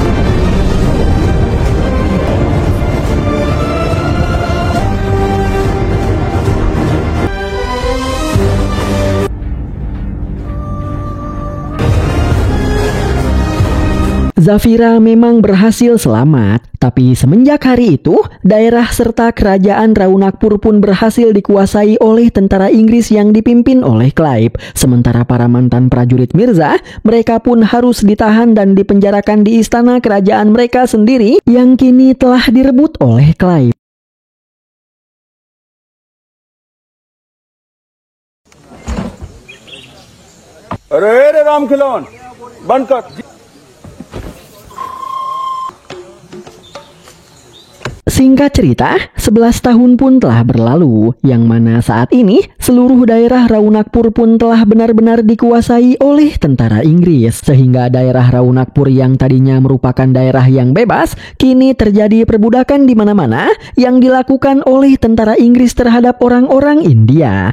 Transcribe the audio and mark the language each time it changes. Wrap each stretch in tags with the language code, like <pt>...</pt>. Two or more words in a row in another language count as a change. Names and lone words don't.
<id>Zafira memang berhasil selamat, tapi semenjak hari itu, daerah serta kerajaan Raunakpur pun berhasil dikuasai oleh tentara Inggris yang dipimpin oleh Clive. Sementara para mantan prajurit Mirza, mereka pun harus ditahan dan dipenjarakan di istana kerajaan mereka sendiri yang kini telah direbut oleh Clive.</id> <hi>अरे राम खिलौन बंद कर।</hi> <id>Singkat cerita, 11 tahun pun telah berlalu, yang mana saat ini seluruh daerah Raunakpur pun telah benar-benar dikuasai oleh tentara Inggris. Sehingga daerah Raunakpur yang tadinya merupakan daerah yang bebas, kini terjadi perbudakan di mana-mana yang dilakukan oleh tentara Inggris terhadap orang-orang India.</id>